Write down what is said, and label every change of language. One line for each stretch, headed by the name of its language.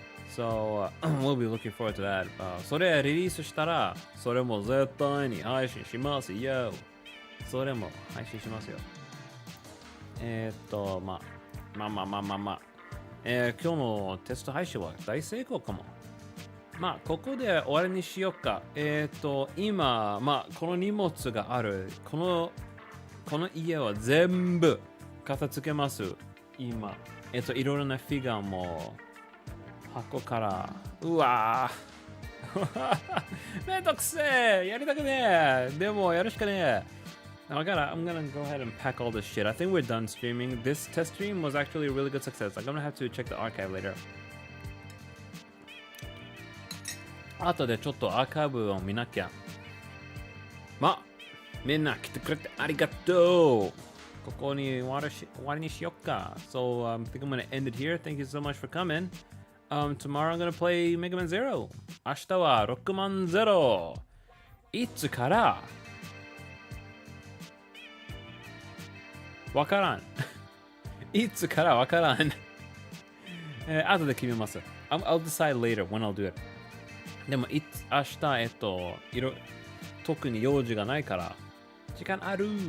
English: So we'll be looking forward to that.
Japanese: それリリースしたら、それも絶対に配信しますよ。それも配信しますよ。まあ。今日のテスト配信は大成功かも。まあ、ここで終わりにしようか。今、まあ、この荷物がある。この家は全部片付けます。今。いろいろなフィギュアも箱から。うわぁ。めんどくせえ。やりたくねえ。でも、やるしかねえ。
English: I'm gonna go ahead and pack all this shit. I think we're done streaming. This test stream was actually a really good success. I'm gonna have to check the archive later.
Japanese: 後でちょっとアーカイブを見なきゃ。まあ、みんな来てくれてありがとう。ここに終わりにしよっか。
English: So I think I'm gonna end it here. Thank you so much for coming. Tomorrow I'm gonna play Mega Man Zero.
Japanese: 明日は6万0。いつからわからん。いつからわからん。後で決めます。
English: I'll decide later when I'll do it.
Japanese: でも、明日、特に用事がないから、時間ある。